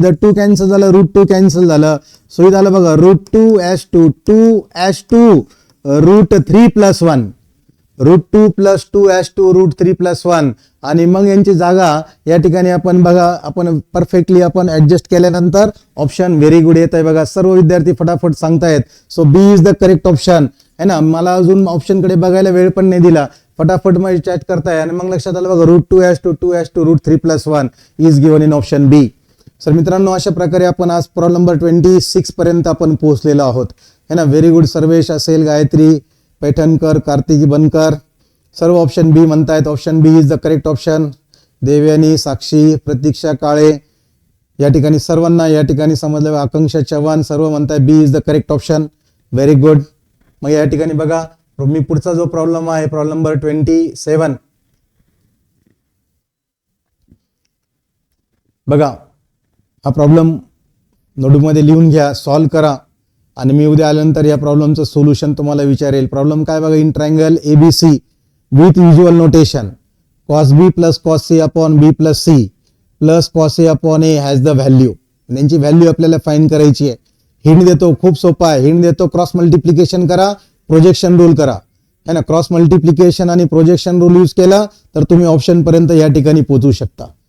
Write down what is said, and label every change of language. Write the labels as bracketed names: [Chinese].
[Marathi] इथं 2 कॅन्सल झालं, √2 कॅन्सल झालं. सो इथं आलं बघा √2 S to 2 S to √3 + 1 √2 + 2 S to √3 + 1. आणि मग यांची जागा या ठिकाणी आपण बघा आपण परफेक्टली आपण ऍडजस्ट केल्यानंतर ऑप्शन [English] very good [Marathi] येत आहे बघा. सर्व विद्यार्थी फटाफट सांगतायत. [English] So B is the correct option है ना. [Marathi] मला अजून ऑप्शन कडे बघायला वेळ पण नाही दिला. फटाफट मग चॅट करताय आणि मग लक्षात आलं बघा √2 S to 2 S to √3 + 1 [English] Is given in option B. [Marathi] Sir मित्रांनो अशा प्रकारे आपण आज प्रॉब्लेम नंबर 26 पर्यंत आपण पोहोचलेलो आहोत है ना. [English] Very good. [Marathi] सर्वेश असेल, गायत्री पैठणकर, कार्तिकी बनकर सर्व ऑप्शन बी म्हणतायत. [English] Option B is the correct option. [Marathi] Devyani, साक्षी, प्रतीक्षा काळे या ठिकाणी सर्वांना या ठिकाणी समजलं. [English] Akanksha Chavan [Marathi] सर्व म्हणताय [English] B is the correct option. Very good. [Marathi] मग या ठिकाणी बघा मी पुढचा जो प्रॉब्लेम आहे प्रॉब्लेम नंबर 27 बघा. हा प्रॉब्लेम नोटबुकमध्ये लिहून घ्या, सॉल्व्ह करा आणि मी उद्या आल्यानंतर या प्रॉब्लेमचं सोल्युशन तुम्हाला विचारेल. प्रॉब्लेम काय बघा. [English] In triangle ABC with usual notation cos b + cos c upon b + c plus cos a upon a has the value. [Marathi] यांची व्हॅल्यू आपल्याला फाइंड करायची आहे. हिंट देतो, खूप सोपा आहे. हिंट देतो क्रॉस मल्टिप्लिकेशन करा, प्रोजेक्शन रूल करा है ना. क्रॉस मल्टिप्लिकेशन आणि प्रोजेक्शन रूल यूज केला तर तुम्ही ऑप्शन पर्यंत या ठिकाणी पोहोचू शकता.